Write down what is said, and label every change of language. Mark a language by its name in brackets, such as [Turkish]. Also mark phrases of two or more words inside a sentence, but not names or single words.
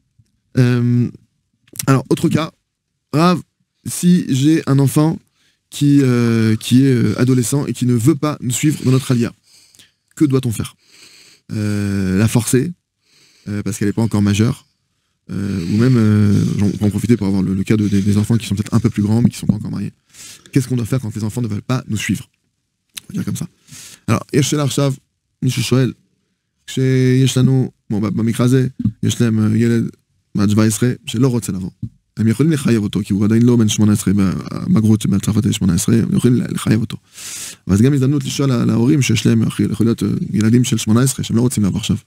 [French] Alors, autre cas, Rav, si j'ai un enfant qui est adolescent et qui ne veut pas nous suivre dans notre alia, que doit-on faire? La forcer, parce qu'elle n'est pas encore majeure, ou même, on peut en profiter pour avoir le cas des enfants qui sont peut-être un peu plus grands, mais qui ne sont pas encore mariés. Qu'est-ce qu'on doit faire quand les enfants ne veulent pas nous suivre? On va dire comme ça. Alors, [Hebrew] יש שאלה עכשיו, מישהו שואל, כשיש לנו, כמו במקרה הזה, יש להם ילד בת 17 שלא רוצה לבוא. הם יכולים לחייב אותו, כי הוא עדיין לא בן 18, בגרות בצרפת יש 18, הם יכולים לחייב אותו. אבל זה גם הזדמנות לשאול להורים שיש להם, יכול להיות ילדים של 18, שהם לא רוצים לבוא עכשיו.